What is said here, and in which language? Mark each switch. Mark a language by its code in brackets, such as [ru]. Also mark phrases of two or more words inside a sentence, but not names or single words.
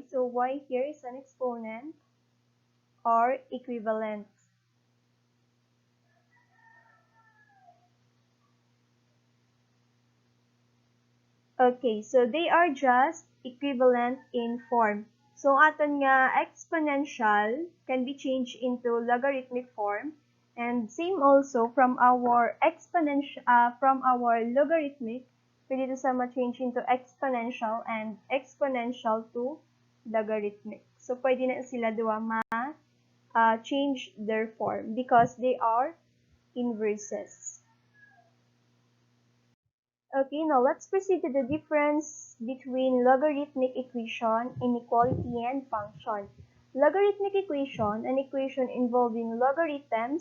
[en] So y here is an exponent, are equivalent. Okay, so they are just equivalent in form. So [hil] aton nga [en] exponential can be changed into logarithmic form, and same also from our logarithmic, [hil] pwede ito sama [en] change into exponential and exponential to logarithmic. So [hil] pwede na sila duwa [en] change their form because they are inverses. Okay, now let's proceed to the difference between logarithmic equation, inequality, and function. Logarithmic equation, an equation involving logarithms.